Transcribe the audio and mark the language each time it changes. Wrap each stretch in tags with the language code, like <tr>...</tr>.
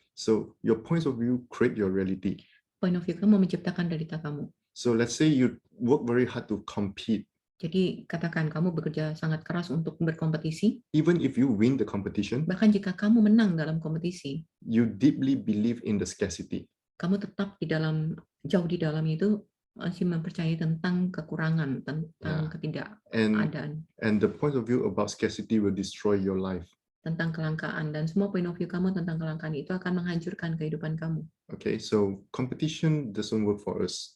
<en>So your points of view create your reality.</en> <id>Point of view kamu menciptakan realita kamu.</id> <en>So let's say you work very hard to compete.</en> <id>Jadi katakan kamu bekerja sangat keras untuk berkompetisi.</id> <en>Even if you win the competition,</en> <id>Bahkan jika kamu menang dalam kompetisi,</id> <en>you deeply believe in the scarcity.</en> <id>kamu tetap jauh di dalam itu masih mempercayai tentang kekurangan, tentang ketidakadaan,</id> <en>And the point of view about scarcity will destroy your life.</en> <id>tentang kelangkaan, dan semua point of view kamu tentang kelangkaan itu akan menghancurkan kehidupan kamu.</id> <en>Okay, so competition doesn't work for us.</en>